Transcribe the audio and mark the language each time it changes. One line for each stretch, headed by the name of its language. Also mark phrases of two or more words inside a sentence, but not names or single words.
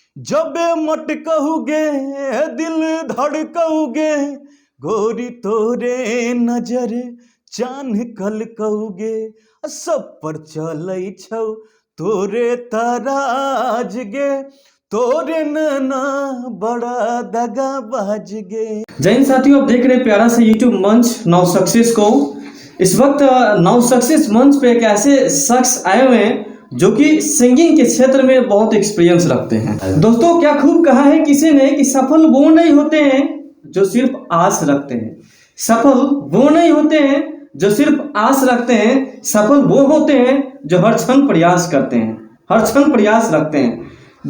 Angika: जबे मटकहुगे दिल धड़कहुगे, गोरी तोरे नजर चान कल कहुगे, सब पर चलै छौ तोरे तराज गे, तोरे नैना बड़ा दगा बाज गे।
Hindi: जय हिंद साथियों, आप देख रहे हैं प्यारा सा यूट्यूब मंच नाउ सक्सेस को। इस वक्त नाउ सक्सेस मंच पे एक ऐसे शख्स आए हुए हैं जो कि सिंगिंग के क्षेत्र में बहुत एक्सपीरियंस रखते हैं। दोस्तों, क्या खूब कहा है किसी ने कि सफल वो नहीं होते हैं जो सिर्फ आस रखते हैं, सफल वो नहीं होते हैं जो सिर्फ आस रखते हैं, सफल वो होते हैं जो हर क्षण प्रयास करते हैं, हर क्षण प्रयास रखते हैं।